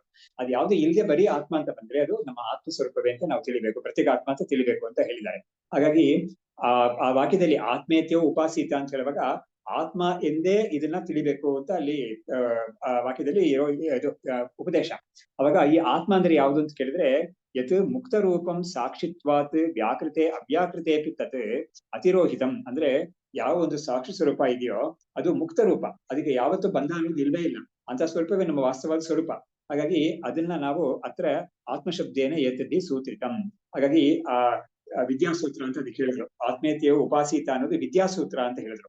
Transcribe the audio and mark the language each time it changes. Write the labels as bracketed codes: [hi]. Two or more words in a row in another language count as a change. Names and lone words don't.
[kn] ಅದು ಯಾವ್ದು ಇಲ್ಲದೆ ಬರೀ ಆತ್ಮ ಅಂತ ಬಂದ್ರೆ ಅದು ನಮ್ಮ ಆತ್ಮ ಸ್ವರೂಪವೇ ಅಂತ ನಾವು ತಿಳಿಬೇಕು, ಪ್ರತ್ಯೇಕ ಆತ್ಮ ಅಂತ ತಿಳಿಬೇಕು ಅಂತ ಹೇಳಿದ್ದಾರೆ. ಹಾಗಾಗಿ ಆ ವಾಕ್ಯದಲ್ಲಿ [sa] ಆತ್ಮೇತ್ಯೋ ಉಪಾಸೀತ [kn] ಅಂತ ಹೇಳುವಾಗ ಆತ್ಮ ಎಂದೇ ಇದನ್ನ ತಿಳಿಬೇಕು ಅಂತ ಅಲ್ಲಿ ಆ ವಾಕ್ಯದಲ್ಲಿ ಇರೋ ಇದು ಉಪದೇಶ. ಅವಾಗ ಈ ಆತ್ಮ ಅಂದ್ರೆ ಯಾವುದು ಅಂತ ಕೇಳಿದ್ರೆ [sa] ಯತ್ ಮುಕ್ತ ರೂಪಂ ಸಾಕ್ಷಿತ್ವಾತ್ ವ್ಯಾಕೃತೆ ಅವ್ಯಾಕೃತೆ ತತ್ ಅತಿರೋಹಿತಂ. [kn] ಅಂದ್ರೆ ಯಾವ ಒಂದು ಸಾಕ್ಷಿ ಸ್ವರೂಪ ಇದೆಯೋ ಅದು ಮುಕ್ತ ರೂಪ, ಅದಕ್ಕೆ ಯಾವತ್ತೂ ಬಂಧ ಅನ್ನೋದು ಇಲ್ಲವೇ ಇಲ್ಲ. ಅಂತ ಸ್ವರೂಪವೇ ನಮ್ಮ ವಾಸ್ತವವಾದ ಸ್ವರೂಪ. ಹಾಗಾಗಿ ಅದನ್ನ ನಾವು [sa] ಅತ್ರ ಆತ್ಮಶಬ್ದೇನ ಏತದ್ದಿ ಸೂತ್ರಿತಂ. [kn] ಹಾಗಾಗಿ ಆ ವಿದ್ಯಾಸೂತ್ರ ಅಂತ ಅದಕ್ಕೆ ಹೇಳಿದ್ರು. [sa] ಆತ್ಮೇತ್ಯೋ ಉಪಾಸೀತ [kn] ಅನ್ನೋದು ವಿದ್ಯಾಸೂತ್ರ ಅಂತ ಹೇಳಿದ್ರು.